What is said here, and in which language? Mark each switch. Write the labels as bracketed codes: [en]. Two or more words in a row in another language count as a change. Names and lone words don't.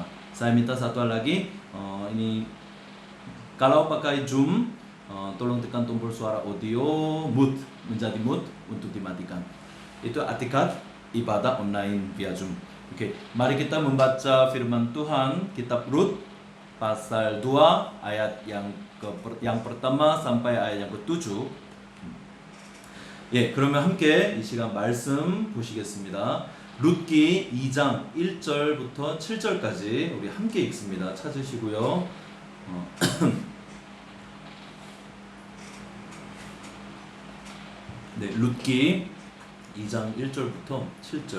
[id] Saya minta satu hal lagi, ini kalau pakai Zoom, tolong tekan tombol suara [en] audio mute [id] menjadi mute untuk dimatikan. Itu etikat ibadah online via Zoom. Oke, mari kita membaca firman Tuhan kitab Rut pasal 2 ayat yang pertama sampai ayat yang ke-7. [ko] 예, 그러면 함께 이 시간 말씀 보시겠습니다. 룻기 2장 1절부터 7절까지 우리 함께 읽습니다. 찾으시고요. 네, 룻기 2장 1절부터 7절.